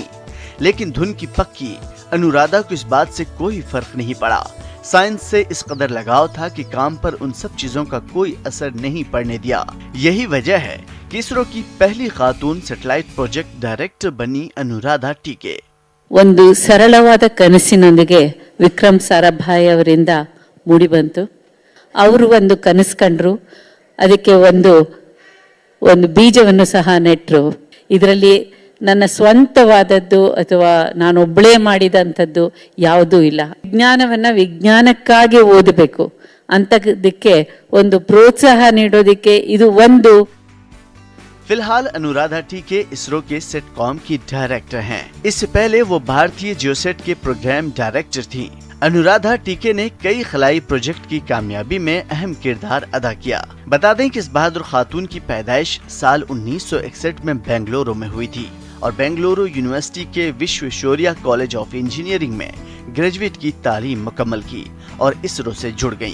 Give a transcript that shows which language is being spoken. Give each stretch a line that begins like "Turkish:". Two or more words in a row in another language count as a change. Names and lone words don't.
Urdu: لیکن دھن کی پکی انورادھا کو اس بات سے کوئی فرق نہیں پڑا. سائنس سے اس قدر لگاؤ تھا کہ کام پر ان سب چیزوں کا کوئی اثر نہیں پڑنے دیا. یہی وجہ ہے کہ اسرو کی پہلی خاتون
English: satellite project director
Urdu: بنی انورادھا ٹی کے.
Kannada: ಒಂದು ಸರಳವಾದ ಕನಸಿನೊಂದಿಗೆ ವಿಕ್ರಮ್ ಸಾರಾಭಾಯಿ ಅವರಿಂದ ಮೂಡಿ ಬಂತು. ಅವರು ಒಂದು ಕನಸು ಕಂಡ್ರು, ಅದಕ್ಕೆ ಒಂದು ಬೀಜವನ್ನು ಸಹ ನೆಟ್ಟರು. ಇದರಲ್ಲಿ ನನ್ನ ಸ್ವಂತವಾದದ್ದು ಅಥವಾ ನಾನೊಬ್ಬಳೇ ಮಾಡಿದಂಥದ್ದು ಯಾವುದೂ ಇಲ್ಲ. ವಿಜ್ಞಾನವನ್ನ ವಿಜ್ಞಾನಕ್ಕಾಗಿ ಓದಬೇಕು ಅಂತದಕ್ಕೆ ಒಂದು ಪ್ರೋತ್ಸಾಹ ನೀಡೋದಕ್ಕೆ ಇದು ಒಂದು।
Urdu: فی الحال انورادھا ٹی کے اسرو کے سیٹکام کی ڈائریکٹر ہیں. اس سے پہلے وہ بھارتی جیوسیٹ کے
English: program director
Urdu: تھی. انورادھا ٹی کے نے کئی خلائی پروجیکٹ کی کامیابی میں اہم کردار ادا کیا. بتا دیں کہ اس بہادر خاتون کی پیدائش سال 1961 میں بنگلورو میں ہوئی تھی اور بنگلورو یونیورسٹی کے وشویشوریا کالج آف انجینئرنگ میں گریجویٹ کی تعلیم مکمل کی اور اسرو سے جڑ گئی.